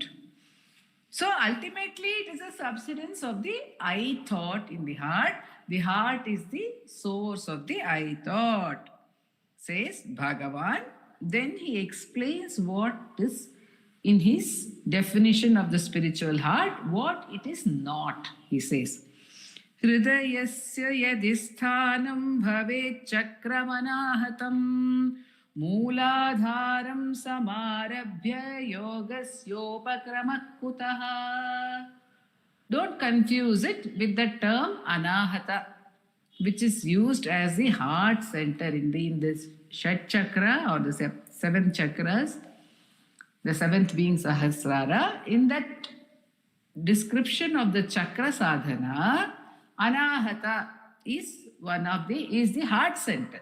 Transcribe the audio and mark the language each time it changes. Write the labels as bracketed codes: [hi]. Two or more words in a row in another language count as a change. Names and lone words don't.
[en] So ultimately, it is a subsidence of the I thought in the heart. The heart is the source of the I thought, says Bhagavan. Then he explains what is in his definition of the spiritual heart, what it is not. He says, [sa] हृदयस्य यदिस्थानं भवेत् चक्रमनाहतम् मूलाधारं समारभ्य योगस्योपक्रम कुतः. [en] Don't confuse it with the term anahata, which is used as the heart center in this [sa] षट् चक्र [en] or the seven chakras, the seventh being Sahasrara. In that description of the [sa] चक्र साधना, [en] anahata is the heart center.